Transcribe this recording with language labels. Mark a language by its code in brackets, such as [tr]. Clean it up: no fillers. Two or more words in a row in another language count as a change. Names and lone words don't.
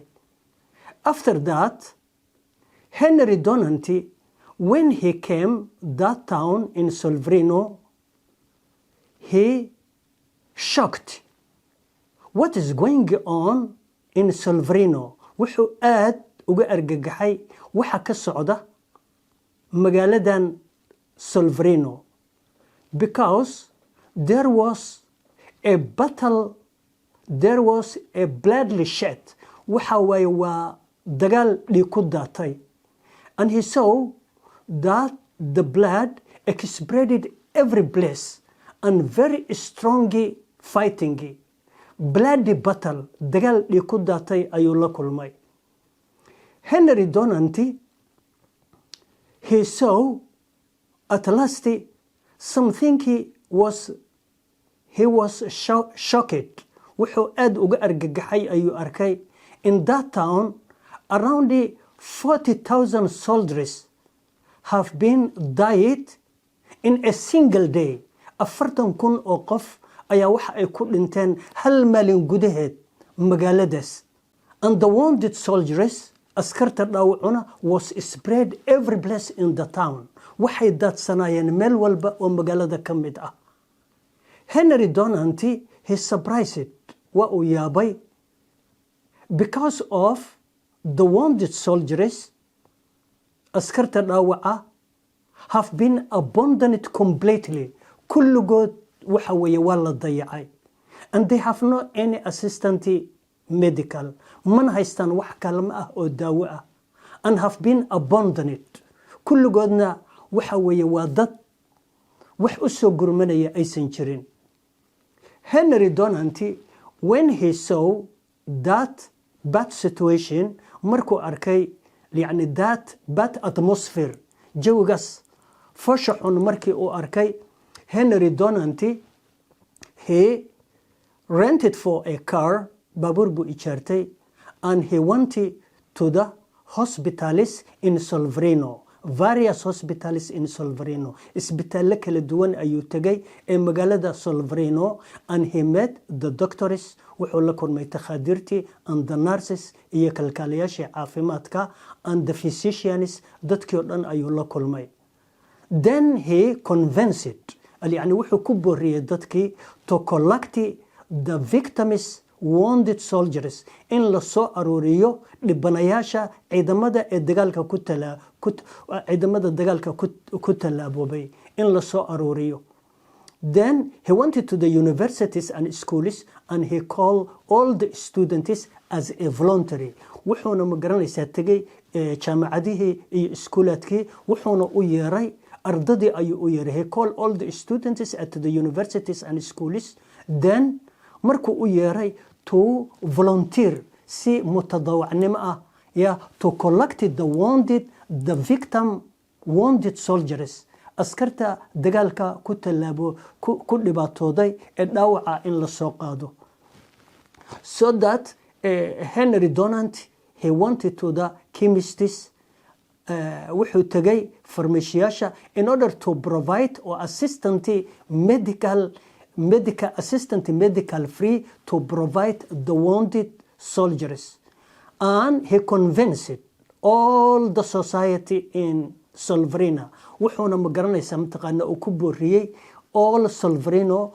[en] After that, Henry Donanty, when he came that town in Solvrino, he shocked. What is going on in Solvrino? [so] wuxuu aad uga argagaxay waxa ka socda magaaladan Solvrino, [en] because there was a bloody shed. [so] waxa way waa dagaal dhiig ku daatay. [en] And he saw that the blood spread every place and very strong fighting. bloody battle, [so] dagaal dhiig ku daatay ayuu la kulmay. [en] Henry Donanty, he saw at last something he was shocked. [so] wuxuu aad uga argagaxay ayuu arkay [en] in that town around 40,000 soldiers have been died in a single day. [so] 40,000 oo qof ayaa waxa ay ku dhinteen hal maalin gudaheed magaaladaas. [en] And the wounded soldiers, [so] askarta dhaawacuna, [en] was spread every place in the town. [so] Waxay daadsanaayeen meel walba oo magaalada ka mid ah. [en] Henry Donanty, he surprised, [so] waa uu yaabay, [en] because of the wounded soldiers, [so] askarta dhaawaca, [en] have been abandoned completely. [so] Kulligood waxa weeye waa la dayacay. [en] And they have no any assistant medical. [so] Man haystaan wax kalma ah oo daawo ah. [en] And have been abandoned. [so] Kulligoodna waxa weeye waa dad wax u soo gurmanaya aysan jirin. [en] Henry Donanty, when he saw that bad situation, [so] markuu arkay yani [en] that bad atmosphere, [so] jawigaas foosha xun markii uu arkay, Henry Donanty, [en] he rented for a car, [so] baabuur buu ijaartay, [en] and he went to the hospitals in Solferino, various hospitals in Solferino. [so] Isbitaalle kala duwan ayuu tagay ee magaalada Solferino, [en] and he met the doctors, [so] wuxuu la kulmay takhaadiirtii, [en] and the nurses [so] iyo kalkaaliyaashii caafimaadka, [en] and the physicians, [so] dadkii oo dhan ayuu la kulmay. [en] Then he convinced, [so] yani wuxuu ku booriyey dadkii, [en] to collect the victims, wounded soldiers, [so] in la soo aruuriyo dhibanayaasha ciidamada ee dagaalka ku talaaboobay, in la soo aruuriyo. [en] Then he went to the universities and schools, and he called all the students as a voluntary. [so] wuxuuna magaranaysaa tegay jaamacadihii iyo iskuulaadkii, wuxuuna u yeeray ardadii ayuu u yeeray. [en] He called all the students at the universities and schools. Then [so] markuu u yeeray [en] to volunteer, [so] si mutadawacnimo ah, [en] to collect the wounded, the victim wounded soldiers, [so] askarta dagaalka ku tallaabo ku dhibaatooday ee dhaawaca in la soo qaado. [en] So that Henry Donanty, he wanted to the chemists, [so] wuxuu tagay farmashiyaasha, [en] in order to provide or assistant medical free to provide the wounded soldiers. And he convinced all the society in Solferino, [so] wuxuuna magaranaysaa mataqaana uu ku booriyey [en] all Solferino